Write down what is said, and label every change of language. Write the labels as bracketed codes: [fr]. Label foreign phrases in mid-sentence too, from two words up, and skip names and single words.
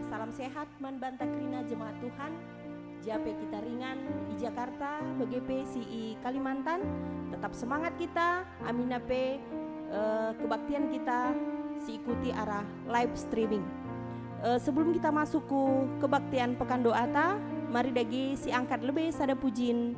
[btx] salam sehat man banta krina jemaat Tuhan. Jape kita ringan di Jakarta, BGP CI Kalimantan. [id] Tetap semangat kita, aminape kebaktian kita ikuti arah live streaming. Sebelum kita masuk ke kebaktian pekan doa ta, mari [btx] dagi si angkat lebih sada pujin.